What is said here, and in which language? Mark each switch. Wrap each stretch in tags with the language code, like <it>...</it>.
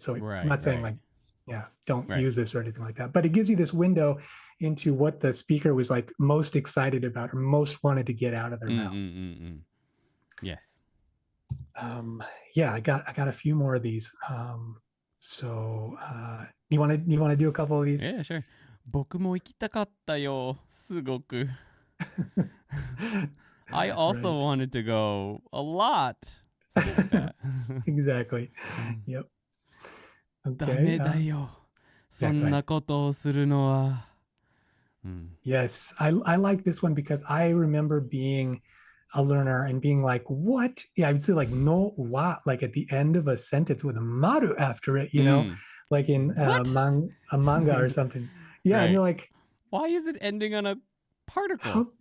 <en>So I'm not saying like, don't use this or anything like that. But it gives you this window into what the speaker was like most excited about or most wanted to get out of their mouth. Yes. I got a few more of these. So you want to do a couple of these? Yeah, sure.</en> <ja>僕も行きたかったよ、すごく。</ja> <en>I also wanted to go a lot. Like that. Exactly. Yep.</en> <ja>ダメだよ。そんなことをするのは。</ja> <en>Yes, I like this one because I remember being a learner and being like, what? Yeah, I would say like no wa, like at the end of a sentence with a maru after it, you know, like in a manga or something. Yeah, and you're like, why is it ending on a particle?</en>